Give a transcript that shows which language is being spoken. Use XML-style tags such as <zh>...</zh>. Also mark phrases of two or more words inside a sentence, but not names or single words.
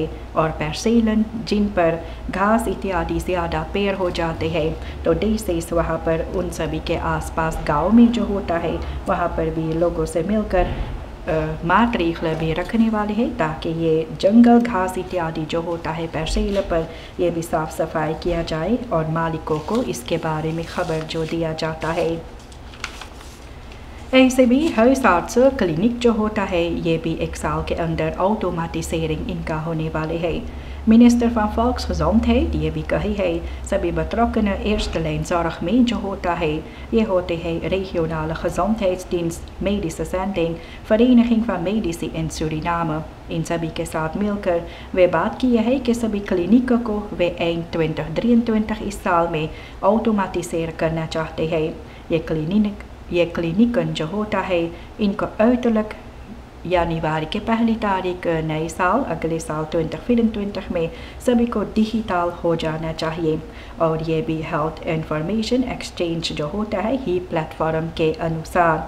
<hns>और percelen जिन पर घास इत्यादि ज़्यादा पेड़ हो जाते हैं, तो डीसीस वहाँ पर उन सभी के आसपास गांव में जो होता है वहाँ पर भी लोगों से मिलकर मातरीखल भी रखने वाले हैं ताकि ये जंगल घास इत्यादि जो होता है percelen पर ये भी साफ़ सफाई किया जाए और मालिकों को इसके बारे में खबर जो दिया जाता है। ऐसे भी huisarts क्लिनिक जो होता है ये भी 1 साल के अंदर ऑटोमेटिसेरिंग इनका होने वाले है। Minister van Volksgezondheid ये भी कही है सभी</hns> <nl>betrokkenen eerste lijn zorg</nl> <hns>में जो होता है ये होते हैं regionale gezondheidsdienst, medische zending, vereniging van medici in Suriname। इन सभी के साथ मिलकर वे बात की है कि सभी क्लिनिकों को वे eind 2023 इस साल में ऑटोमेटिसेर करना चाहते हैं। ये क्लिनिकन जो होता है इनको uiterlijk जनवरी के पहली तारीख नए साल अगले साल 2024 में सभी को डिजिटल हो जाना चाहिए और ये भी</hns> <en>health information exchange</en> <hns>जो होता है ही प्लेटफॉर्म के अनुसार।</hns>